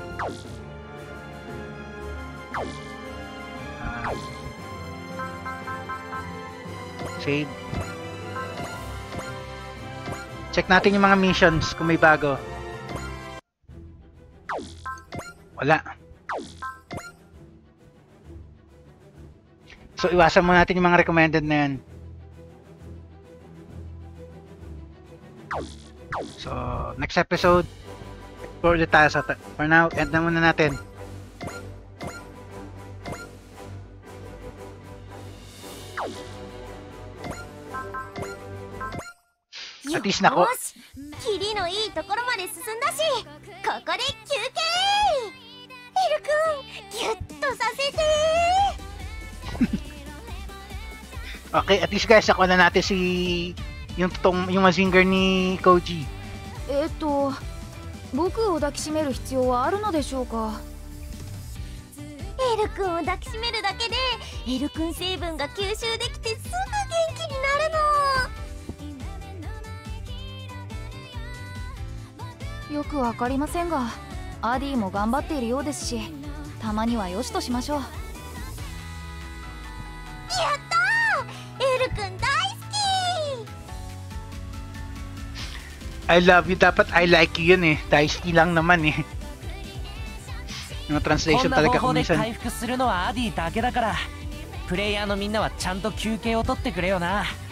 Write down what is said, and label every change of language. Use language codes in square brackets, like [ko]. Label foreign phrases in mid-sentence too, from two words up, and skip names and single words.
[en] Save. [tl] Check natin yung mga missions kung may bago. Wala. So iwasan mo natin yung mga recommended na yan. So [en] next episode explore [tl] the tayo. [en] For now, [tl] end na muna natin. [en] At least [tl] nako. [ja] キリのいいところまで進んだし、ここで休憩。エル君、ギュッとさせて。 [tl] Okay, [en] at least guys, [tl] nakuha na natin si yung Mazinger ni Koji. [ja] 僕を抱きしめる必要はあるのでしょうか。エル君を抱きしめるだけで、エル君成分が吸収できてすぐ元気になるの。よくわかりませんが、アディも頑張っているようですし、たまにはよしとしましょう。やったー！エル君大好き。 [en] I love you, dapat I like you [tl] yun eh. Daisuke lang naman eh. Yung [ja] こん [en] translation [ja] な [tl] talaga [ja] 方法 [tl] kung [ja] で [tl] minsan. [ja] 回復するのはアディだけだから、プレイヤーのみんなはちゃんと休憩を取ってくれよな。